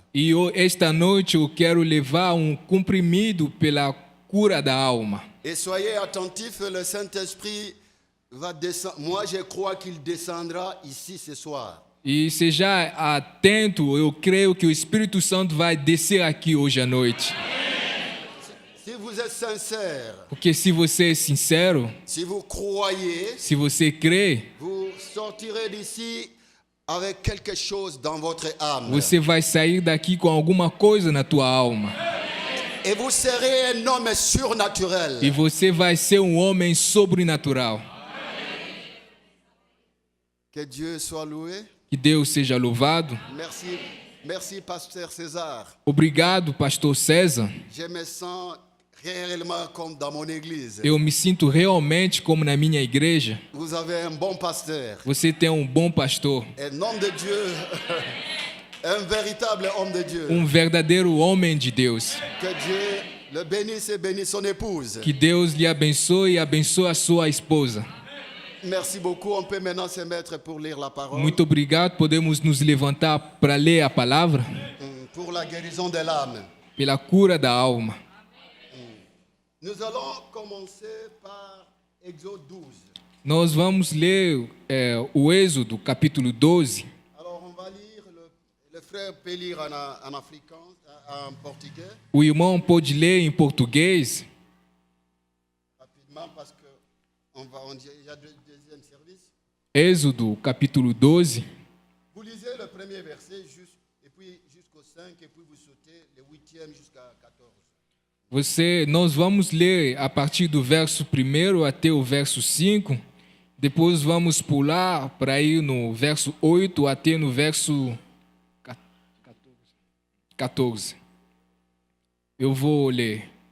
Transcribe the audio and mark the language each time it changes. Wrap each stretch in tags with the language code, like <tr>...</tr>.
<pt>E esta noite eu quero levar um comprimido pela cura da alma.</pt> <fr>Et soyez attentifs, le Saint-Esprit va descendre. Moi, je crois qu'il descendra ici ce soir.</fr> <pt>E seja atento, eu creio que o Espírito Santo vai descer aqui hoje à noite.</pt> <fr>Si vous êtes sincère,</fr> <pt>Porque se você é sincero,</pt> <fr>si vous croyez,</fr> <pt>se você crê,</pt> <fr>vous sortirez d'ici avec quelque chose dans votre âme.</fr> <pt>você vai sair daqui com alguma coisa na tua alma.</pt> <fr>Et vous serez un homme surnaturel.</fr> <pt>E você vai ser um homem sobrenatural.</pt> <fr>Que Dieu soit loué.</fr> <pt>Que Deus seja louvado.</pt> <fr>Merci, merci, Pasteur César.</fr> <pt>Obrigado, pastor César.</pt> <fr>Je me sens réellement comme dans mon église.</fr> <pt>Eu me sinto realmente como na minha igreja.</pt> <fr>Vous avez un bon pasteur,</fr> <pt>Você tem um bom pastor,</pt> <fr>un homme de Dieu, un véritable homme de Dieu.</fr> <pt>verdadeiro homem de Deus.</pt> <fr>Que Dieu le bénisse et bénisse son épouse.</fr> <pt>Que Deus lhe abençoe e abençoe a sua esposa.</pt> <fr>Merci beaucoup. On peut maintenant se mettre pour lire la parole.</fr> <pt>Muito obrigado. Podemos nos levantar para ler a palavra</pt> <fr>Pour la guérison de l'âme.</fr> <pt>pela cura da alma.</pt> <fr>Nous allons commencer par Exode 12.</fr> <pt>Nós vamos ler o Êxodo, capítulo 12.</pt> <fr>Alors on va lire, le frère peut lire en africain, en portugais,</fr> <pt>O irmão pode ler em português,</pt> <fr>rapidement parce que il y a deuxième service.</fr> <pt>Êxodo, capítulo 12.</pt> <fr>Vous lisez le premier verset et puis jusqu'au 5 et puis vous sautez le 8e jusqu'à 14.</fr> <pt>Nós vamos ler a partir do verso 1 até o verso 5. Depois vamos pular para ir no verso 8 até no verso 14. Eu vou ler.</pt>